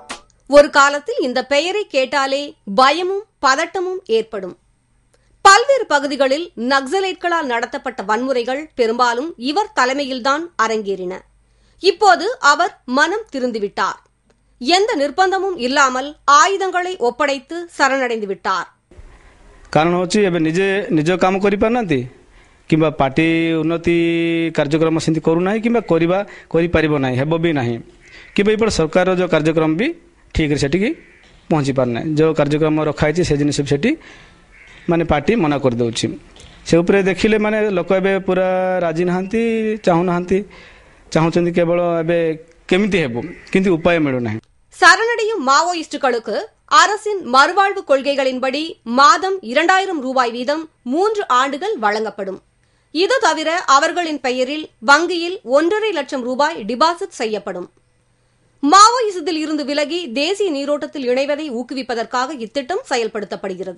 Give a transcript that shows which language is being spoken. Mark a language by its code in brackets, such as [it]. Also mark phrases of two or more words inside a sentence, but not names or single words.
[ta] ஒரு காலத்தில் இந்த பெயரை கேட்டாலே பயமும் பதட்டமும் ஏற்படும். பல்வேறு பகுதிகளில் நக்சலைட்களால் நடத்தப்பட்ட வன்முறைகள் பெரும்பாலும் இவர் தலைமையில்தான் அரங்கேறின. இப்போது அவர் மனம் திருந்திவிட்டார். எந்த நிர்பந்தமும் இல்லாமல் ஆயுதங்களை ஒப்படைத்து சரணடைந்து விட்டார். [or] କାରଣ ହେଉଛି ଏବେ ନିଜେ ନିଜ କାମ କରିପାରୁନାହାନ୍ତି କିମ୍ବା ପାର୍ଟି ଉନ୍ନତି କାର୍ଯ୍ୟକ୍ରମ ସେମିତି କରୁନାହିଁ କିମ୍ବା କରିପାରିବ ନାହିଁ, ହେବ ବି ନାହିଁ କିମ୍ବା ଏପଟେ ସରକାରର ଯେଉଁ କାର୍ଯ୍ୟକ୍ରମ ବି ଠିକ୍ରେ ସେଠିକି ପହଞ୍ଚି ପାରୁନାହିଁ. ଯେଉଁ କାର୍ଯ୍ୟକ୍ରମ ରଖାହେଇଛି ସେ ଜିନିଷ ବି ସେଠି ମାନେ ପାର୍ଟି ମନା କରିଦେଉଛି. ସେ ଉପରେ ଦେଖିଲେ ମାନେ ଲୋକ ଏବେ ପୁରା ରାଜି நாହାନ୍ତି, ଚାହୁଁନାହାନ୍ତି, ଚାହୁଁଛନ୍ତି କେବଳ ଏବେ କେମିତି ହେବ କିନ୍ତୁ ଉପାୟ ମିଳୁନାହିଁ. [ta] சரணடையும் மாவோயிஸ்டுகளுக்கு அரசின் மறுவாழ்வு கொள்கைகளின்படி மாதம் 2000 ரூபாய் வீதம் 3 ஆண்டுகள் வழங்கப்படும். இது தவிர அவர்களின் பெயரில் வங்கியில் 1.5 லட்சம் ரூபாய் டிபாசிட் செய்யப்படும். மாவோயிசத்தில் இருந்து விலகி தேசிய நீரோட்டத்தில் இணைவதை ஊக்குவிப்பதற்காக இத்திட்டம் செயல்படுத்தப்படுகிறது.